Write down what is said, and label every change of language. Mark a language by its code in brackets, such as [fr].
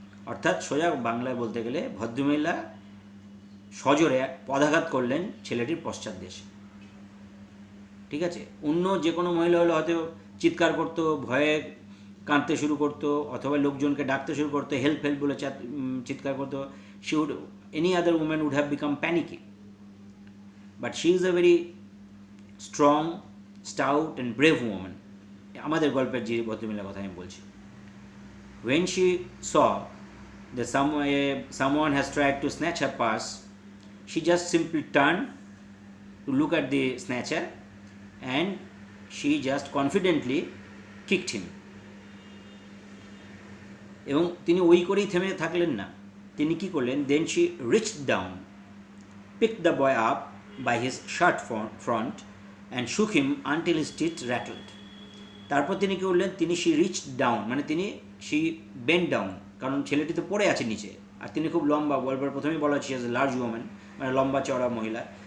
[bn] অর্থাৎ সোজা বাংলায় বলতে গেলে ভদ্রমহিলা সজোরে পদাঘাত করলেন ছেলেটির পশ্চাৎ দেশে। ঠিক আছে, অন্য যে কোনো মহিলা হলে হয়তো চিৎকার করতো, ভয়ে কাঁদতে শুরু করতো, অথবা লোকজনকে ডাকতে শুরু করতো, হেল্প বলে চিৎকার করতো। [en] any other woman would have become panicky, but she is a very strong, stout and brave woman. [bn] আমাদের গল্পের যে ভদ্রমহিলার কথা আমি বলছি। [en] When she saw that someone has tried to snatch her purse, she just simply turned to look at the snatcher and she just confidently kicked him. [bn] এবং তিনি ওই করেই থেমে থাকলেন না, তিনি কী করলেন, [en] Then she reached down, pick the boy up by his shirt front and shook him until his teeth rattled. [bn] তারপর তিনি কী করলেন, [en] she reached down [bn] মানে [en] she bend down, [bn] কারণ ছেলেটি তো পড়ে আছে নিচে, আর তিনি খুব লম্বা, গল্পের প্রথমেই বলা হচ্ছে [en] as a large woman, [bn] মানে লম্বা চওড়া মহিলা।